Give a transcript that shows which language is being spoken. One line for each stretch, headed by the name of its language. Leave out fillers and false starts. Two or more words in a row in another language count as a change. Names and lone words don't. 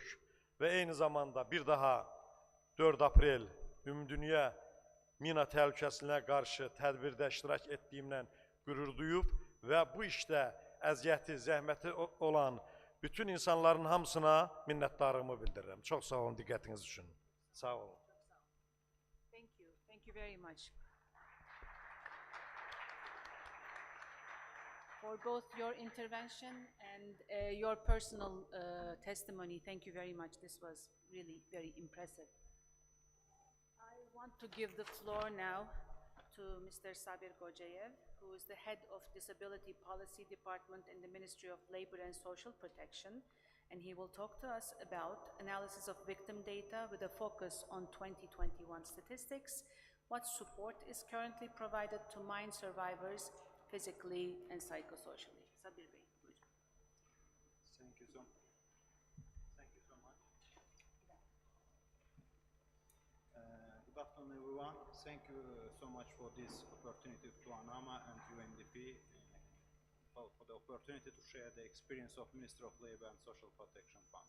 Azerbaijani: Və eyni zamanda bir daha 4 aprel Ümumdünya mina təhlükəsizliyinə qarşı tədbirdə iştirak etdiyimlə qürur duyub və bu işdə əziyyəti, zəhməti olan bütün insanların hamısına minnətdarlığımı bildirirəm. Çox sağ olun diqqətiniz üçün. Sağ olun.
English: Thank you very much. For both your intervention and your personal testimony, thank you very much. This was really very impressive. I want to give the floor now to Mr. Sabir Gocayev, who is the head of Disability Policy Department in the Ministry of Labor and Social Protection, and he will talk to us about analysis of victim data with a focus on 2021 statistics, what support is currently provided to mine survivors physically and psychosocially.
Azerbaijani: Sabir Bey, buyurun.
English: Thank you so much. Good afternoon, everyone. Thank you so much for this opportunity to ANAMA and UNDP for the opportunity to share the experience of Ministry of Labor and Social Protection Fund.